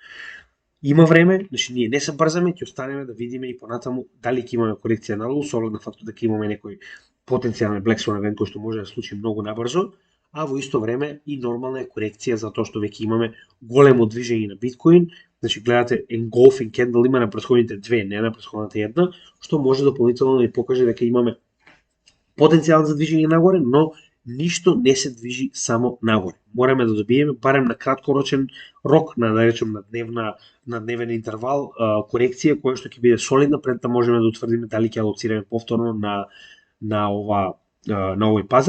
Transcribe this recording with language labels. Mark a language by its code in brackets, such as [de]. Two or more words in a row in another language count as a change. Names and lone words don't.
[mk] Има време, значи ние не се брзаме, ќе останеме да видиме и понатаму дали ќе имаме корекција надолу, со оглед на фактот дека имаме некој потенцијален [en] Black Swan event [mk] кој што може да случи многу набрзо, а во исто време и нормална е корекција затоа што веќе имаме големо движење на биткоин, значи гледате [en] engulfing candle [mk] има на претходните две, не на претходната една, што може дополнително да ни покаже дека имаме потенцијал за движење нагоре, но ништо не се движи само нагоре. Мораме да добиеме барем на краткорочен рок, да речем на дневен интервал, корекција која што ќе биде солидна пред да можеме да утврдиме дали ќе алоцираме повторно на овој пазар.